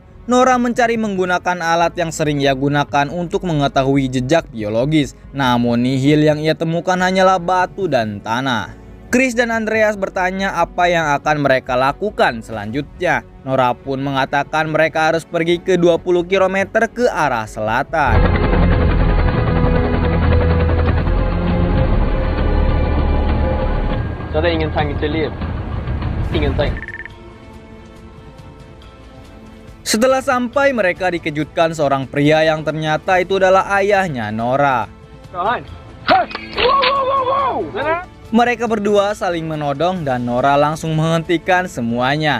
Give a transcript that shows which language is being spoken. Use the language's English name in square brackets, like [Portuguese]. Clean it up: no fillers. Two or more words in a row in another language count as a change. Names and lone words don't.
[Indonesian] Nora mencari menggunakan alat yang sering ia gunakan untuk mengetahui jejak biologis, namun nihil yang ia temukan hanyalah batu dan tanah. Chris dan Andreas bertanya apa yang akan mereka lakukan selanjutnya. Nora pun mengatakan mereka harus pergi ke 20 km ke arah selatan. [Swedish] Jag hade ingenting till liv. Ingenting. [Indonesian] Setelah sampai, mereka dikejutkan seorang pria yang ternyata itu adalah ayahnya Nora. Mereka berdua saling menodong dan Nora langsung menghentikan semuanya.